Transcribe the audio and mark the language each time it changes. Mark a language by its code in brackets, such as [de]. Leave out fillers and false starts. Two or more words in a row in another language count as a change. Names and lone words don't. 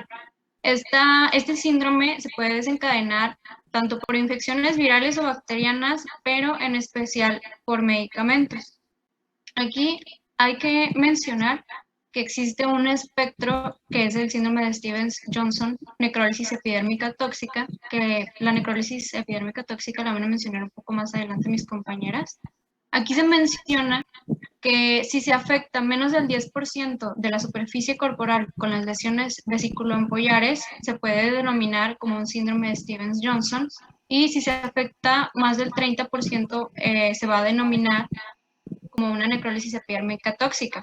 [es] Este síndrome se puede desencadenar tanto por infecciones virales o bacterianas, pero en especial por medicamentos. Aquí hay que mencionar que existe un espectro que es el síndrome de Stevens-Johnson, necrólisis epidérmica tóxica, que la necrólisis epidérmica tóxica la van a mencionar un poco más adelante mis compañeras. Aquí se menciona que si se afecta menos del 10% de la superficie corporal con las lesiones vesiculoampollares, se puede denominar como un síndrome de Stevens-Johnson, y si se afecta más del 30%, se va a denominar como una necrólisis epidérmica tóxica.